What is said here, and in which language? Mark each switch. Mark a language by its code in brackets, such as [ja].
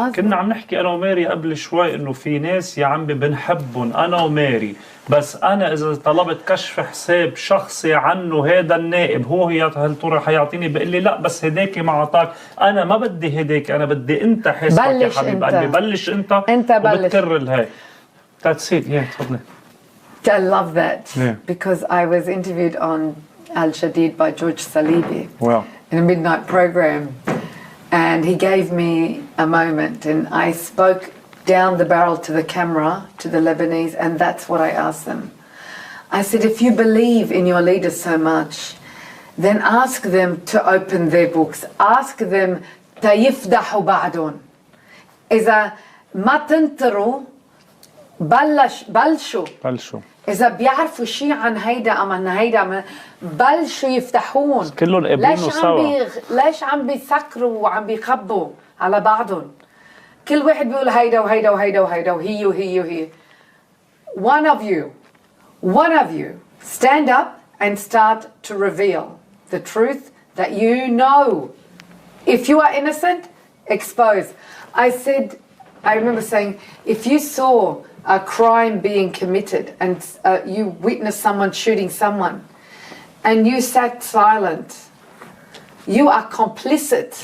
[ar] كنا عم نحكي أنا وماري قبل شوي إنه في ناس يا عمي بنحبهم أنا وماري بس أنا إذا طلبت كشف حساب شخصي عنه هذا النائب هو هل ترى حيعطيني بقول لي لا بس هداك ما عطاك أنا ما بدي هداك أنا بدي أنت حاسبك يا حبيب قلبي بلش أنت وبتكرر الهاي. [en] That's it. Yeah, [ar] تفضلي. [en] I love that because I was interviewed on Al Shadid by George Salibi in a midnight program and he gave me a moment and I spoke down the barrel to the camera to the Lebanese and that's what I asked them. I said if you believe in your leaders so much then ask them to open their books, ask them [ar] تيفضحوا بعدهم إذا ما تنطروا بلشوا إذا بيعرفوا شيء عن هيدا أم عن هيدا بلشوا يفتحون كلهم قابلينه سوا. ليش عم بيسكروا وعم بيخبوا على بعضهم كل واحد بيقول هيدا وهيدا وهيدا وهيدا وهي وهي وهي. [en] One of you stand up and start to reveal the truth that you know. If you are innocent, expose. I remember saying, if you saw a crime being committed and you witnessed someone shooting someone and you sat silent, you are complicit.